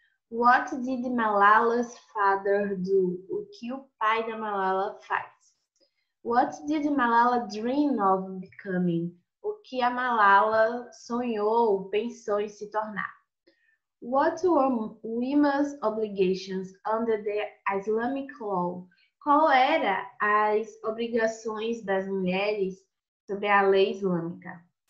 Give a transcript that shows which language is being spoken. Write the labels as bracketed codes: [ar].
[en] What did Malala's father do? [pt] O que o pai da Malala faz? [en] What did Malala dream of becoming? [pt] O que a Malala sonhou, pensou em se tornar? [en] What were women's obligations under the Islamic law? [pt] Qual era as obrigações das mulheres sob a lei islâmica?